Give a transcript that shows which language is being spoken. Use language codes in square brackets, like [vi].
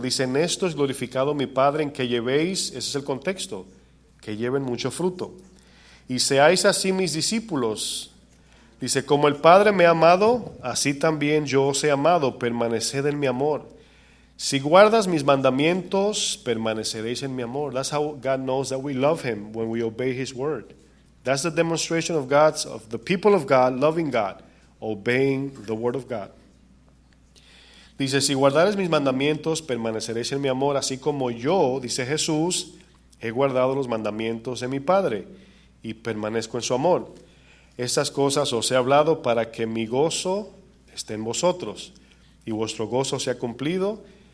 [es] Dice, en esto es glorificado mi Padre, en que llevéis, ese es el contexto, que lleven mucho fruto. Y seáis así mis discípulos. Dice, como el Padre me ha amado, así también yo os he amado, permaneced en mi amor. Si guardas mis mandamientos, permaneceréis en mi amor. [en] That's how God knows that we love Him, when we obey His word. That's the demonstration of the people of God, loving God, obeying the word of God. [es] Dice, si guardares mis mandamientos, permaneceréis en mi amor, así como yo, dice Jesús, he guardado los mandamientos de mi Padre y permanezco en su amor. Estas cosas os he hablado para que mi gozo esté en vosotros y vuestro gozo sea cumplido.